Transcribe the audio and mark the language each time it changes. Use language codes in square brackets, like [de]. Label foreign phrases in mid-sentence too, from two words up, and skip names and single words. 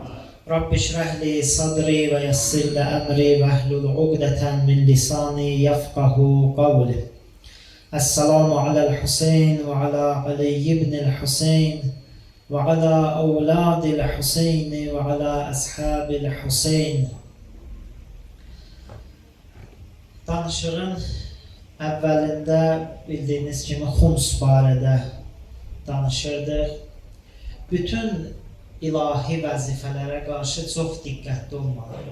[ar] رب اشرح لي صدري ويسر لي أمري واحلل عقدة من لساني يفقهوا قولي. السلام على الحسين وعلى علي بن الحسين وعلى أولاد الحسين وعلى أصحاب الحسين. [az] Danışırın əvvəlində bildiyiniz kimi Xums barədə danışırdıq. Bütün ilahi vəzifələrə qarşı çox diqqətli olmalıdır.